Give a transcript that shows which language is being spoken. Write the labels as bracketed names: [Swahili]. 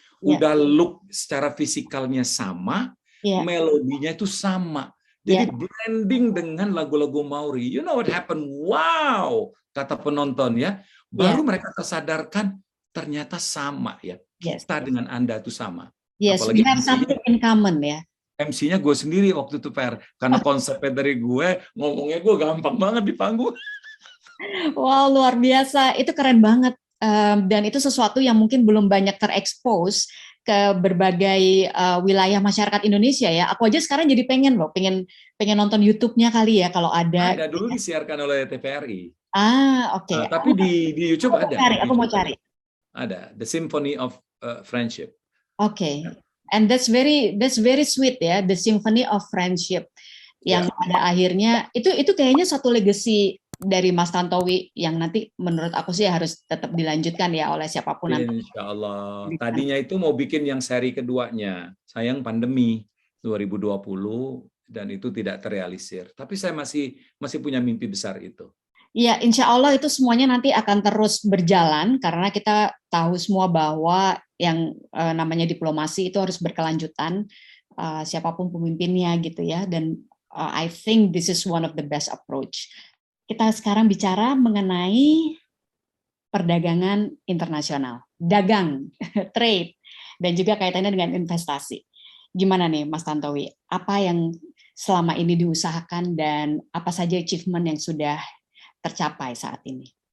[Indonesian] Udah look secara fisikalnya sama, melodinya itu sama. Jadi blending dengan lagu-lagu Mauri. [English] You know what happened? [Indonesian] Wow, kata penonton ya. Baru mereka tersadarkan ternyata sama ya. Kita dengan Anda itu sama. [English] Yes, we have something in common ya. [Indonesian] MC-nya gue sendiri waktu itu, Per. Karena konsepnya dari gue, ngomongnya gue gampang banget di panggung. Wow, luar biasa. Itu keren banget. Dan itu sesuatu yang mungkin belum banyak terekspos ke berbagai wilayah masyarakat Indonesia ya. Aku aja sekarang jadi pengen nonton YouTube-nya kali ya kalau ada. Ada dulu disiarkan oleh TVRI. Oke. Tapi di YouTube ada. Aku mau cari. Ada The Symphony of Friendship. Oke. [English] And that's very sweet ya, The Symphony of Friendship. [Indonesian] Yang pada akhirnya itu kayaknya satu legacy dari Mas Tantowi yang nanti menurut aku sih harus tetap dilanjutkan ya oleh siapapun nanti. Insya Allah. Tadinya itu mau bikin yang seri keduanya. Sayang pandemi 2020 dan itu tidak terrealisir. Tapi saya masih punya mimpi besar itu. Ya, insya Allah itu semuanya nanti akan terus berjalan karena kita tahu semua bahwa yang namanya diplomasi itu harus berkelanjutan siapapun pemimpinnya gitu ya. [English] Dan I think this is one of the best approach. [Indonesian] Kita sekarang bicara mengenai perdagangan internasional, dagang, trade, dan juga kaitannya dengan investasi. Gimana nih Mas Tantowi? Apa yang selama ini diusahakan dan apa saja achievement yang sudah tercapai saat ini?